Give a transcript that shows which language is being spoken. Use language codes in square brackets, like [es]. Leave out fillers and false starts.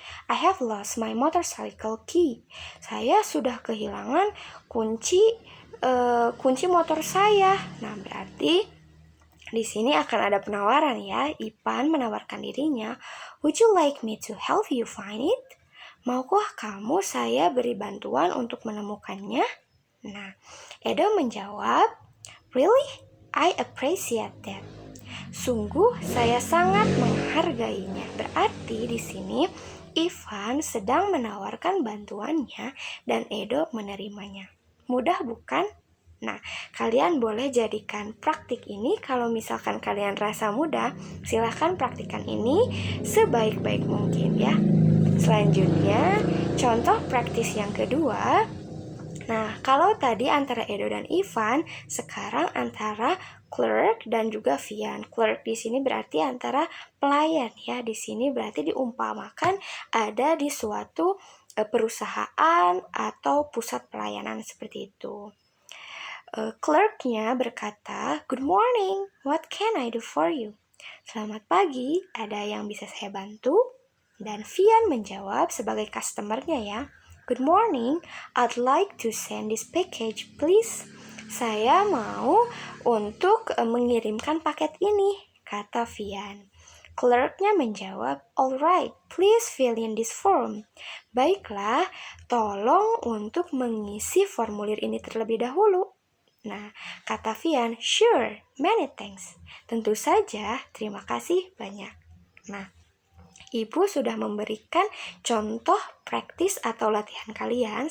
[en] I have lost my motorcycle key. [id] Saya sudah kehilangan kunci motor saya. Nah, berarti di sini akan ada penawaran ya. Ivan menawarkan dirinya, [en] would you like me to help you find it? [id] Maukah kamu saya beri bantuan untuk menemukannya? Nah, Edo menjawab, [en] really? I appreciate that. [id] Sungguh saya sangat menghargainya. Berarti di sini Ivan sedang menawarkan bantuannya dan Edo menerimanya. Mudah bukan? Nah, kalian boleh jadikan praktik ini. Kalau misalkan kalian rasa mudah, silahkan praktikkan ini sebaik-baik mungkin ya. Selanjutnya, contoh praktis yang kedua. Nah, kalau tadi antara Edo dan Ivan, sekarang antara clerk dan juga Vian. Clerk di sini berarti antara pelayan ya. Di sini berarti diumpamakan ada di suatu perusahaan atau pusat pelayanan seperti itu. Clerknya berkata, [en] good morning, what can I do for you? [id] Selamat pagi, ada yang bisa saya bantu? Dan Vian menjawab sebagai customernya ya, [en] good morning, I'd like to send this package please. [id] Saya mau untuk mengirimkan paket ini, kata Vian. Clerknya menjawab, [en] "Alright, please fill in this form." [id] Baiklah, tolong untuk mengisi formulir ini terlebih dahulu. Nah, kata Vian, [en] "Sure, many thanks." [id] Tentu saja, terima kasih banyak. Nah, Ibu sudah memberikan contoh praktis atau latihan kalian.